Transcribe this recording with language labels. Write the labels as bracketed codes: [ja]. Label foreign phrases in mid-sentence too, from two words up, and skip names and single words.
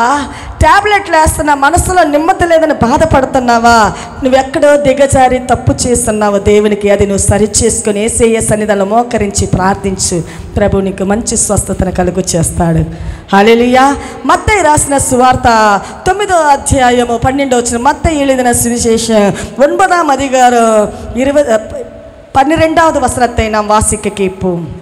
[te] ట్యాబ్లెట్లు వేస్తున్నా, మనసులో నెమ్మది లేదని బాధపడుతున్నావా? నువ్వెక్కడో దిగజారి తప్పు చేస్తున్నావు దేవునికి. అది నువ్వు సరిచేసుకొని యేసయ్య సన్నిధిలో మోకరించి ప్రార్థించు. ప్రభు నీకు మంచి స్వస్థతను కలుగు చేస్తాడు. హల్లెలూయా. మత్తయి రాసిన సువార్త 9వ అధ్యాయము 12వ వచనం. [ta] మత్తయి எழுதின சுவிசேஷம் 9ஆம் அதிகாரம் 12வது வசனத்தை நாம் வாசிக்க கேட்போம்.